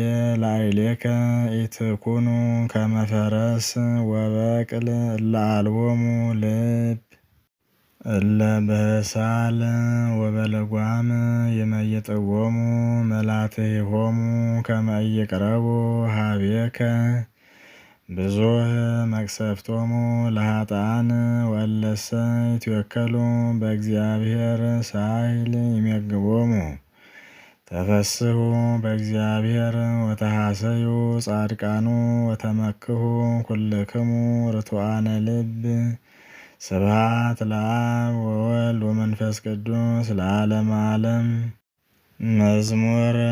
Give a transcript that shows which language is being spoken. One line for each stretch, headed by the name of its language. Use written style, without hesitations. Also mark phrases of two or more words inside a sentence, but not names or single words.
Geez: ላዕሌከ ኢትኩኑ ከመ ፈረስ ወበቅል እለ አልቦሙ ልብ። እለ በህሳል ወበልጓም ይመይጥዎሙ መላትሒሆሙ ከመ ኢይቅረቡ ሀቤከ። ብዙኅ መቅሰፍቶሙ ለኃጥኣን ወእለሰ ይትወከሉ በእግዚአብሔር ሳህል ይሜግቦሙ። ተፈስሑ በእግዚአብሔር ወተሐሰዩ ጻድቃኑ ወተመክሑ ኩልክሙ ርቱዓነ ልብ። ስብሐት ለአብ ወወልድ ወመንፈስ ቅዱስ ለዓለመ ዓለም። መዝሙር